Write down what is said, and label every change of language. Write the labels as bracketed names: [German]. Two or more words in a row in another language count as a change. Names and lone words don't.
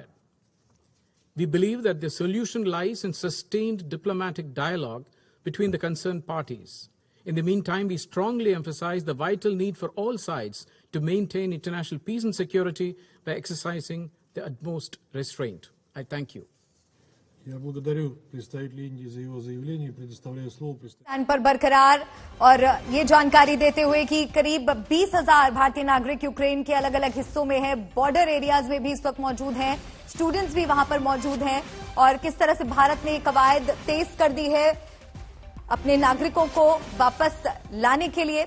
[English] We believe that the solution lies in sustained diplomatic dialogue between the concerned parties. In the meantime, we strongly emphasize the vital need for all sides to maintain international peace and security by exercising the utmost restraint. I thank you. [Russian] Я благодарю представителя Индии за его заявление и предоставляю слово [Hindi] स्थान पर बरकरार और ये जानकारी देते हुए कि करीब 20,000 भारतीय नागरिक यूक्रेन के अलग अलग हिस्सों में हैं, [English] border areas [Hindi] में भी इस वक्त मौजूद हैं, स्टूडेंट्स भी वहां पर मौजूद हैं, और किस तरह से भारत ने कवायद तेज कर दी है अपने नागरिकों को वापस लाने के लिए।